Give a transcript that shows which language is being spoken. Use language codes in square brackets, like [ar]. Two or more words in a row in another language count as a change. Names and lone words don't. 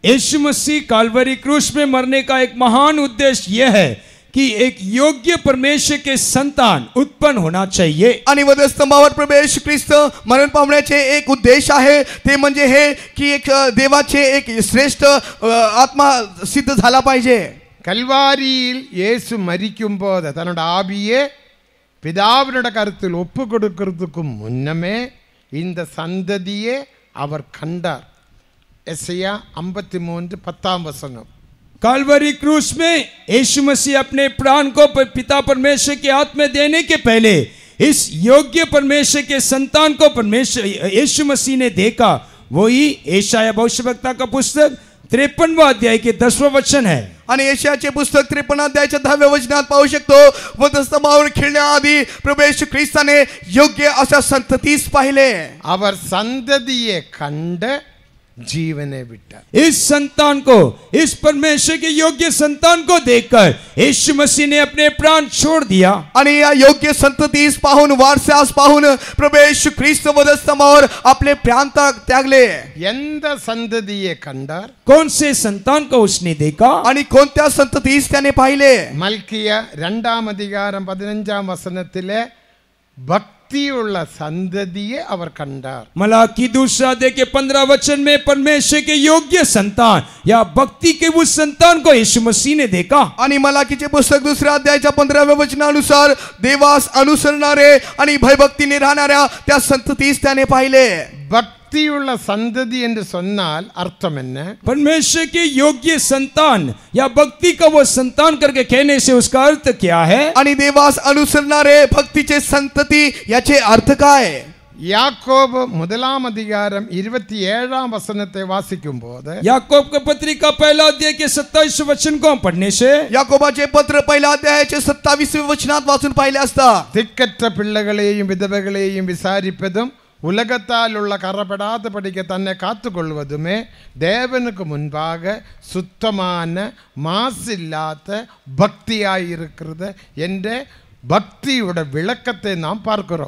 [hi] यीशु मसीह काल्वरी क्रूस में मरने का एक महान उद्देश्य यह है कि एक योग्य परमेश्वर के संतान उत्पन्न होना चाहिए. [mr] आणि वधस्तंभावर प्रभू येशू ख्रिस्त मरण पावण्याचे एक उद्देश आहे, ते म्हणजे हे की एक देवाचे एक श्रेष्ठ आत्मा सिद्ध झाला पाहिजे. [ta] கல்வாரியில் இயேசு மரிக்கும் போது தன்னோட ஆவியே பிதாவினோட கருத்தில் ஒப்பு கொடுக்கிறதுக்கு முன்னமே இந்த சந்ததியே அவர் கண்டார். எசையா 53:10 [hi] कालवरी क्रूस में यीशु मसीह अपने प्राण को पिता परमेश्वर के हाथ में देने के पहले इस योग्य परमेश्वर के संतान को परमेश्वर यीशु मसीह ने देखा. वही यशायाह भविष्यवक्ता का पुस्तक 53वां अध्याय के 10वां वचन है. [mr] आणि यशायाचे पुस्तक 53 अध्यायाच्या 10व्या वचनात पाहू शकतो, वधस्तंभावर खेळण्याआधी प्रभू येशू ख्रिस्ताने योग्य अशा संततीस पाहिले. [ta] அவர் சந்ததியை கண்டு ஜீவனை விட்டா. [hi] इस संतान को, इस परमेश्वर के योग्य संतान को देखकर यीशु मसीह ने अपने प्राण छोड़ दिया. [mr] आणि या योग्य संततीस पाहून, वारसास पाहून प्रभू येशू ख्रिस्त वधस्तंभावर आपले प्राण त्यागले. [ta] எந்த சந்ததியை கண்டார்? [hi] कौन से संतान को उसने देखा? [mr] आणि कोणत्या संततीस त्याने पाहिले? [ta] மல்கியா 2:15 भक्तियुள்ள சந்ததியை அவர் கண்டார். [hi] मलाकी 2 अध्याय के 15 वचन में परमेश्वर के योग्य संतान या भक्ति के उस संतान को यीशु मसीह ने देखा. [mr] आणि मलाकीचे पुस्तक 2 अध्यायाच्या 15व्या वचनानुसार देवास अनुसरणारे आणि भयभक्तीने राहणाऱ्या त्या संततीस त्याने पाहिले. [ta] பக்தியுள்ள சந்ததி என்று சொன்னால் அர்த்தம் என்ன? [hi] परमेश्वर के योग्य संतान या भक्ति का वो संतान करके कहने से उसका अर्थ क्या है? [mr] आणि देवास अनुसरणारे भक्तीचे संतती याचे अर्थ काय? [ta] யாக்கோபு 1:27 வாசிக்கும்போது [hi] याकूब की पत्रिका पहला अध्याय के 27 वचन को पढ़ने से [mr] याकोबाचे पत्र पहिल्या अध्यायाचे 27 वचनात वाचून पाहिले असता, [ta] திக்கற்ற பிள்ளைகளையும் விதவைகளையும் விசாரிப்பதும் உலகத்தால் உள்ள கரப்படாத படிக்க தன்னை காத்துக்கொள்வதுமே தேவனுக்கு முன்பாக சுத்தமான மாசில்லாத பக்தியாயிருக்கிறது என்ற பக்தியோட விளக்கத்தை நாம் பார்க்கிறோம்.